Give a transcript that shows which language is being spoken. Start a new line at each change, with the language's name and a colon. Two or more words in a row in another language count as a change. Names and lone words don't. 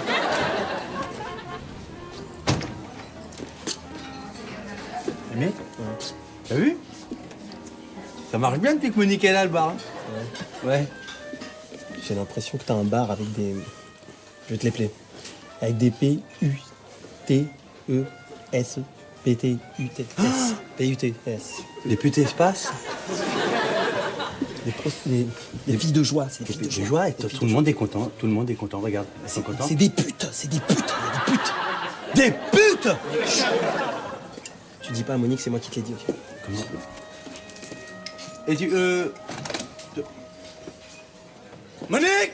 French: Mais, t'as vu? Ça marche bien depuis que Monique est là, le bar. Hein. Ouais. J'ai l'impression que t'as un bar avec des... Je vais te l'épeler. Avec des P-U-T-E-S. P-T-U-T-S. P-U-T-S. Des putes espaces. Des filles de joie, c'est des filles de joie et tout le monde est content. Tout le monde est content, regarde. C'est content. C'est des putes, c'est des putes, des putes. Des putes. Tu dis pas à Monique, c'est moi qui te l'ai dit, ok? Comment? Et tu, Monique!